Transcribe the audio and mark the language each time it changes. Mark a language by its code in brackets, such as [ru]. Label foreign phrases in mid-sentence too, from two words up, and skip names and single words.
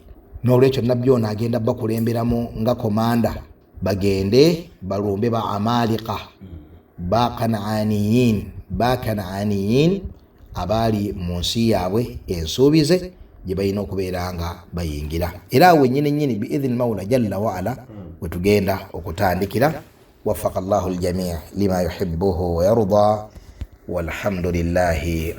[lg] N'olwekyo nabbi ono agenda bakulemberamu nga komanda, bagende balumbe ba Amalika, ba Kanaaniyin abaali mu nsi yaabwe ensuubize gye balina okubeera nga bayingira. Era awo nnyini [ar] بإذن المولى جل وعلا [lg] we tugenda okutandikira. [ar] وفق الله الجميع لما يحبه ويرضى والحمد لله